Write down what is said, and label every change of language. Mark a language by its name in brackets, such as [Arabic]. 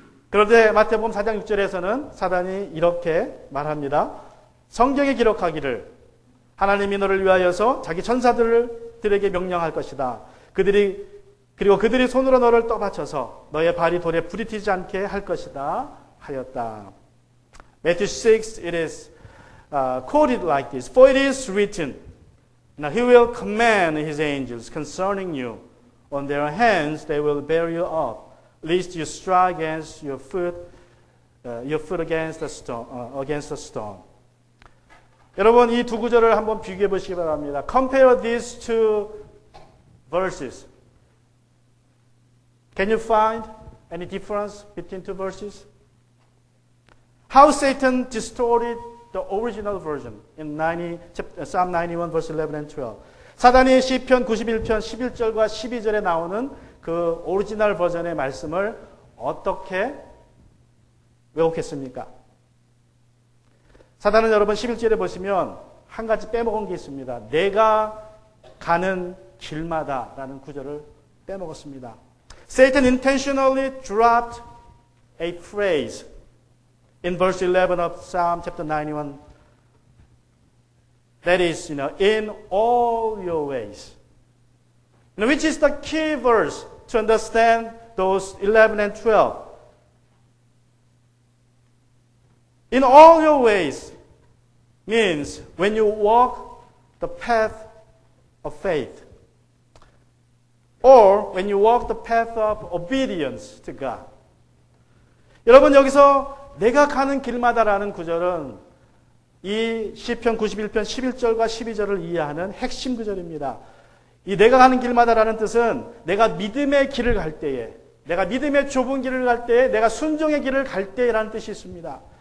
[Korean] 그런데 마태복음 4장 6절에서는 사단이 이렇게 말합니다. 성경에 기록하기를 하나님이 너를 위하여서 자기 천사들에게 명령할 것이다. 그리고 그들이 손으로 너를 떠받쳐서 너의 발이 돌에 부딪히지 않게 할 것이다 하였다. [English] Matthew 6, it is quoted like this. For it is written, Now he will command his angels concerning you. On their hands they will bear you up, lest you strike against your foot against a stone. [Korean] 여러분 이 두 구절을 한번 비교해 보시기 바랍니다. [English] Compare these two verses. Can you find any difference between two verses? How Satan distorted the original version in Psalm 91 verse 11 and 12. [Korean] 사단이 시편 91편 11절과 12절에 나오는 그 오리지널 버전의 말씀을 어떻게 왜곡했습니까? 사단은 여러분 11절에 보시면 한 가지 빼먹은 게 있습니다. 내가 가는 길마다 라는 구절을 빼먹었습니다. [English] Satan intentionally dropped a phrase in verse 11 of Psalm chapter 91. That is, in all your ways. Which is the key verse to understand those 11 and 12. In all your ways means when you walk the path of faith. Or when you walk the path of obedience to God. [Korean] 여러분 여기서 내가 가는 길마다라는 구절은 이 시편 91편 11절과 12절을 이해하는 핵심 구절입니다. 이 내가 가는 길마다라는 뜻은 내가 믿음의 길을 갈 때에, 내가 믿음의 좁은 길을 갈 때에, 내가 순종의 길을 갈 때라는 뜻이 있습니다.